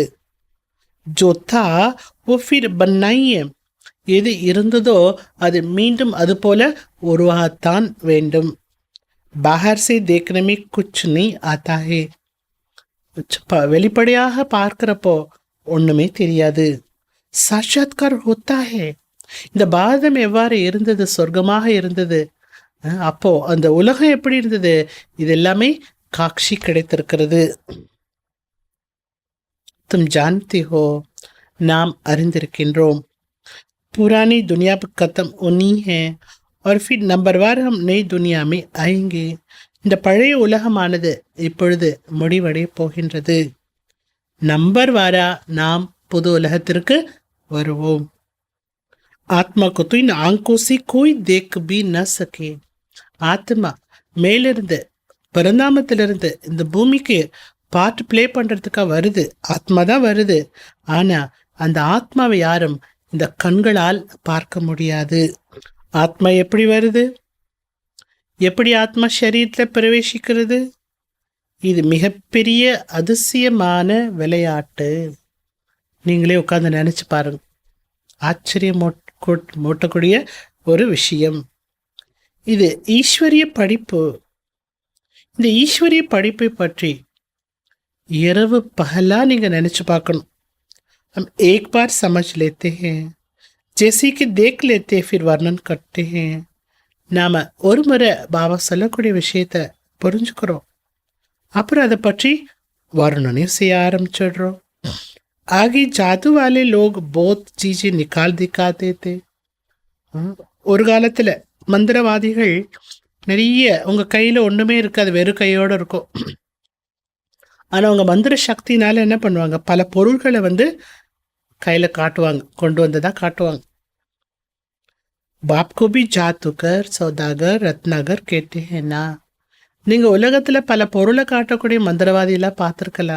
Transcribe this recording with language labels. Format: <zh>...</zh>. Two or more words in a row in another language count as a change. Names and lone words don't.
<hi>जो था वो फिर बनाए.</hi> <ta>எது இருந்ததோ அது மீண்டும் அது போல உருவாகத்தான் வேண்டும்.</ta> <hi>बाहर से देखने में कुछ नहीं आता है.</hi> <ta>வெளிப்படையாக பார்க்கிறப்போ ஒண்ணுமே தெரியாது.</ta> <hi>साक्षात्कार होता है.</hi> <ta>இந்த பாரதம் எவ்வாறு இருந்தது, சொர்க்கமாக இருந்தது. அப்போ அந்த உலகம் எப்படி இருந்தது, இது எல்லாமே காட்சி கிடைத்திருக்கிறது.</ta> <hi>तुम जानते हो,</hi> <ta>நாம் அறிந்திருக்கின்றோம்.</ta> <hi>पुरानी दुनिया पर खत्म होनी है और फिर नंबरवार हम नई दुनिया में आएंगे.</hi> <ta>இந்த பழைய உலகமானது இப்பொழுது முடிவடைய போகின்றது. நம்பர் வாரா நாம் புது உலகத்திற்கு வருவோம்.</ta> <hi>ஆத்மா को तो इन आंखों से कोई देख भी न सके.</hi> <ta>ஆத்மா மேலிருந்து பரிணாமத்திலிருந்து இந்த பூமிக்கு</ta> <en>part play</en> <ta>பண்ணுறதுக்காக வருது. ஆத்மா தான் வருது. ஆனால் அந்த ஆத்மாவை யாரும் இந்த கண்களால் பார்க்க முடியாது. ஆத்மா எப்படி வருது, எப்படி ஆத்மா சரீரத்தில் பிரவேசிக்கிறது? இது மிகப்பெரிய அதிசயமான விளையாட்டு. நீங்களே உட்காந்து நினச்சி பாருங்க. ஆச்சரியம் மூட்டக்கூடிய ஒரு விஷயம். இது ஈஸ்வரிய படிப்பு. இந்த ஈஸ்வரிய படிப்பை பற்றி இரவு பகலா நீங்கள் நினச்சி பார்க்கணும்.</ta> <hi>हम एक बार समझ लेते हैं, जैसे कि देख लेते हैं, फिर वर्णन करते हैं.</hi> <ta>நாம் ஒரு முறை பாபா சொல்லக்கூடிய விஷயத்தை புரிஞ்சுக்கிறோம், அப்புறம் அதை பற்றி वर्णனையும் செய்ய ஆரம்பிச்சிடுறோம்.</ta> <hi>आगे जादू वाले लोग बहुत चीज़ें निकाल दिखाते थे.</hi> <ta>ஒரு காலத்தில் மந்திரவாதிகள் நிறைய உங்கள் கையில் ஒன்றுமே இருக்காது, வெறும் கையோடு இருக்கும். ஆனால் அவங்க மந்திர சக்தினால என்ன பண்ணுவாங்க, பல பொருள்களை கையில் காட்டுவாங்க, கொண்டு வந்ததாக காட்டுவாங்க.</ta> <hi>बाप को भी जादूगर सौदागर रत्नाकर</hi> <ta>கேட்டேன்னா, நீங்கள் உலகத்தில் பல பொருளை காட்டக்கூடிய மந்திரவாதியெல்லாம் பார்த்துருக்கலாம்.</ta>